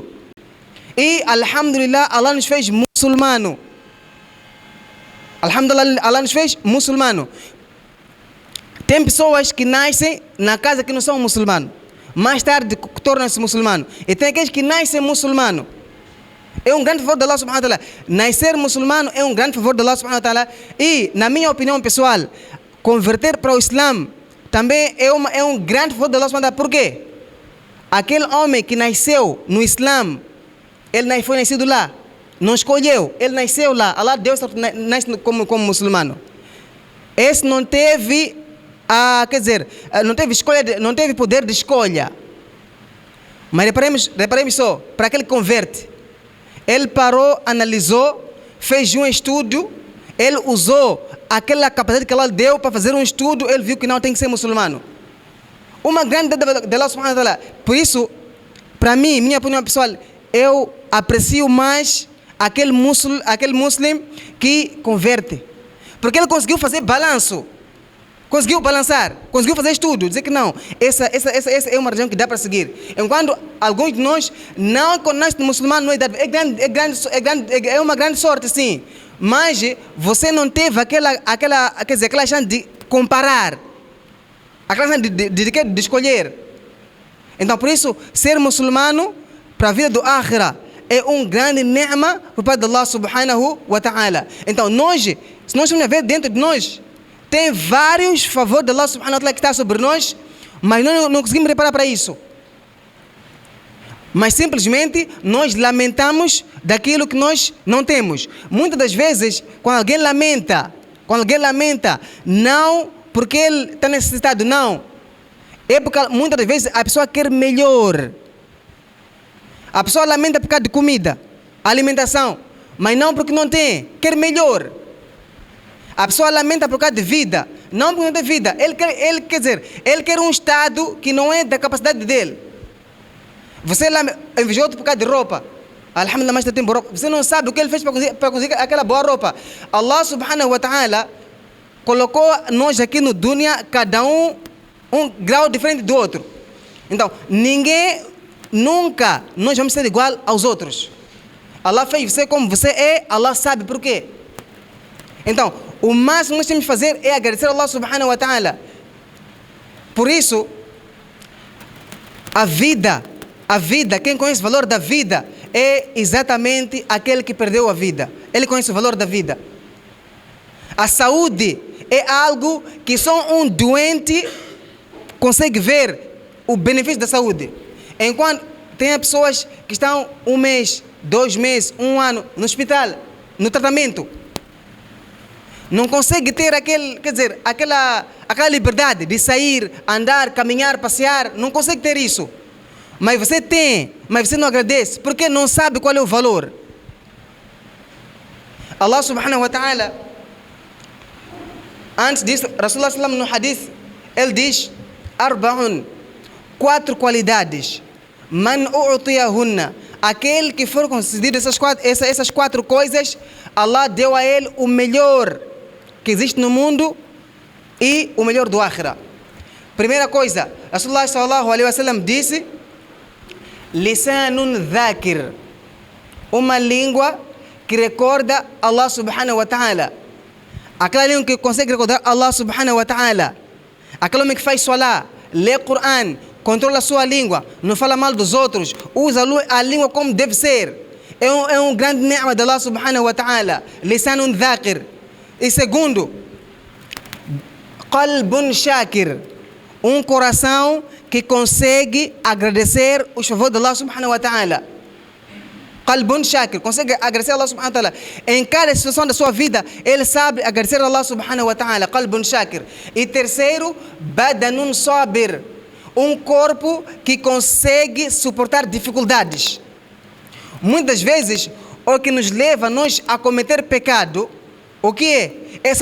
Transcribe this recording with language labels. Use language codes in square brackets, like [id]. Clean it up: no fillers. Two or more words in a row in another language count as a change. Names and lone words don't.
[pt] E, alhamdulillah, Allah nos fez muçulmano. Alhamdulillah, Allah nos fez muçulmano. Tem pessoas que nascem na casa que não são muçulmanos, mais tarde tornam-se muçulmanos. E tem aqueles que nascem muçulmanos. É um grande favor de Allah [ar] سبحانه وتعالى. [pt] Nascer muçulmano é um grande favor de Allah [ar] سبحانه وتعالى. [pt] E, na minha opinião pessoal, converter para o Islã também é um grande favor de Allah [ar] سبحانه وتعالى. [pt] Por quê? Aquele homem que nasceu no Islã, ele foi nascido lá, não escolheu, ele nasceu lá, Allah deu nasce como muçulmano. Esse não teve, não teve escolha, não teve poder de escolha. Mas reparemos só, para aquele que converte, ele parou, analisou, fez um estudo, ele usou aquela capacidade que Allah deu para fazer um estudo, ele viu que não tem que ser muçulmano. Uma grande de Allah [ar] سبحانه وتعالى. [pt] Por isso, para mim, minha opinião pessoal, eu aprecio mais aquele muçulmano que converte. Porque ele conseguiu fazer balanço. Conseguiu balançar, conseguiu fazer estudo, dizer que não, essa é uma religião que dá para seguir. Enquanto alguns de nós não conhecem o muçulmano, não é uma grande sorte, sim. Mas você não teve aquela chance de comparar, aquela chance de escolher. Então, por isso, ser muçulmano para a vida do akhira é um grande ni'ma por parte de Allah [ar] سبحانه وتعالى. [pt] Então, se nós formos ver dentro de nós, tem vários favores de Allah [ar] سبحانه وتعالى [pt] que está sobre nós, mas nós não conseguimos reparar para isso. Mas simplesmente nós lamentamos daquilo que nós não temos. Muitas das vezes, quando alguém lamenta, não porque ele está necessitado, não. É porque muitas das vezes a pessoa quer melhor. A pessoa lamenta por causa de comida, alimentação, mas não porque não tem, quer melhor. A pessoa lamenta por causa de vida, não porque não tem vida. Ele quer um estado que não é da capacidade dele. Você invejou outro por causa de roupa. Alhamdulillah, mas tem boa roupa. Você não sabe o que ele fez para conseguir aquela boa roupa. Allah [ar] سبحانه وتعالى [pt] colocou nós aqui no dunya, cada um grau diferente do outro. Então, nunca nós vamos ser igual aos outros. Allah fez você como você é, Allah sabe por quê. Então, o máximo que nós temos que fazer é agradecer a Allah [ar] سبحانه وتعالى. [pt] Por isso, a vida, quem conhece o valor da vida é exatamente aquele que perdeu a vida. Ele conhece o valor da vida. A saúde é algo que só um doente consegue ver o benefício da saúde. Enquanto tem pessoas que estão 1 mês, 2 meses, 1 ano no hospital, no tratamento, não consegue ter aquela liberdade de sair, andar, caminhar, passear, não consegue ter isso. Mas você tem, mas você não agradece, porque não sabe qual é o valor. [ar] الله سبحانه وتعالى, [pt] antes disso, [ar] رسول الله سلم [pt] no hadith, ele diz, 4 qualidades. [ar] من أعطيهن, [pt] aquele que for concedido essas quatro coisas, Allah deu a ele o melhor que existe no mundo e o melhor do Akhira. Primeira coisa, [ar] رسول الله صلى الله عليه وسلم [pt] disse: [ar] لسان ذاكر, [pt] uma língua que recorda Allah [ar] سبحانه وتعالى. [pt] Aquela língua que consegue recordar Allah [ar] سبحانه وتعالى. [pt] Aquele homem que faz salah, lê Quran, controla a sua língua, não fala mal dos outros, usa a língua como deve ser. É um grande ni'ma de Allah [ar] سبحانه وتعالى. لسان ذاكر. [pt] E segundo, [ar] قلب شاكر, [pt] um coração que consegue agradecer os favores de Allah [ar] سبحانه وتعالى. قلب شاكر, [pt] consegue agradecer a Allah [ar] سبحانه وتعالى. [pt] Em cada situação da sua vida, ele sabe agradecer a Allah [ar] سبحانه وتعالى. قلب شاكر. [pt] E terceiro, [ar] بدن صابر, [pt] um corpo que consegue suportar dificuldades. Muitas vezes, o que nos leva a nós a cometer pecado, o que é?